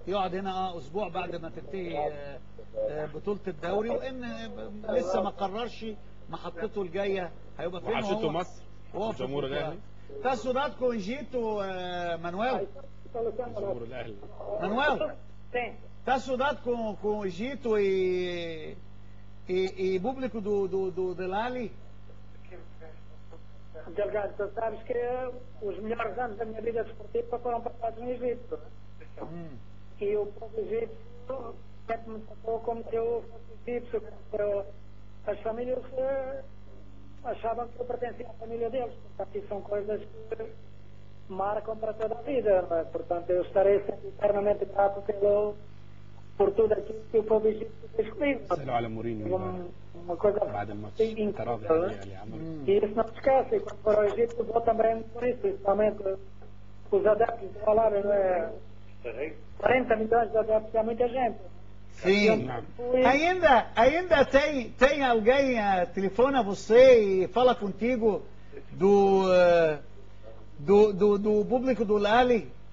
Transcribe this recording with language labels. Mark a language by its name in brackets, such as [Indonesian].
[Arabic] يقعد هنا اسبوع بعد ما تنتهي بطولة الدوري وان لسه ما قررش محطته الجاية هيبقى فين وحشته مصر جمهور الاهلي [Portuguese] tá saudade com o Egito Manuel [Arabic] جمهور الاهلي [Portuguese] Manuel tá saudade com o Egito e público do Ahly Delgado, tu sabes que os melhores anos da minha vida desportiva foram passados no Egito. E o povo egípcio sempre me tratou como se eu fosse egípcio. As famílias achavam que eu pertencia à família deles. Portanto, isso são coisas que marcam para toda a vida. Não é? Portanto, eu estarei sempre eternamente grato por tudo aquilo que o povo egípcio fez comigo. [Arabic] سألوا على مورينيو [Portuguese] Uma coisa [Arabic] بعد الماتش تراضي عليه عمل [Portuguese] e isso não se esquece. E quando for ao Egito, vou também por isso. Principalmente os adeptos do Al-Ahly, não é? 40 milhões de adeptos é muita gente. Sim. Ainda tem alguém telefona você e fala contigo do público do Ahly?